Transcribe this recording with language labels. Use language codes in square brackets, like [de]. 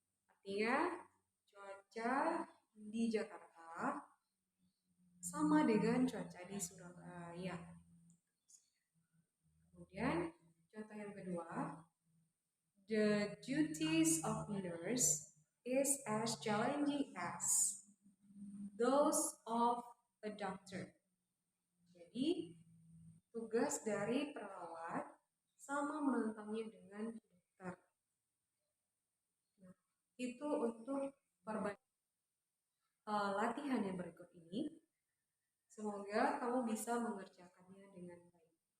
[id] Artinya cuaca di Jakarta sama dengan cuaca di Surabaya. Kemudian contoh yang kedua, [en] the duties of nurse is as challenging as those of a doctor. [id] Jadi tugas dari perawat sama menantangnya dengan dokter. Nah, itu untuk latihan yang berikut ini. Semoga kamu bisa mengerjakannya dengan baik.